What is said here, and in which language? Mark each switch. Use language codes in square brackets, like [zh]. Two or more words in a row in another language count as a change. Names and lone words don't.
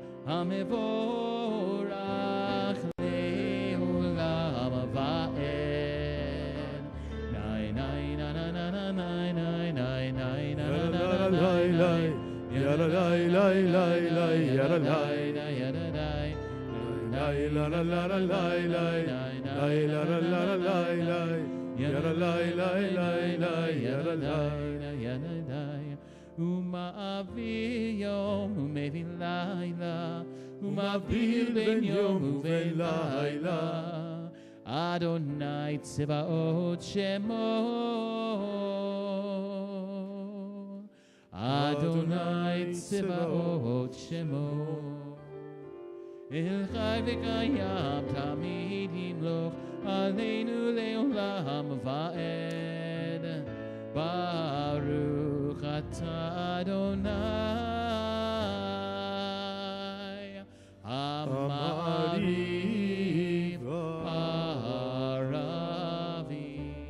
[he] המבורך לעולם ועד. ניי ניי ניי ניי ניי ניי ניי ניי ניי Yada lay lay lay lay yada lay yada lay lay la la la la lay lay lay la la la la lay lay yada lay lay lay lay yada lay ומעביר יום ומביא לילה ומעביר בין יום ובין לילה אדוני צבאות שמו אדוני צבאות שמו אל חי וקיים תמיד ימלוך עלינו לעולם ועד ברוך אתה אדוני המעריב ערבי.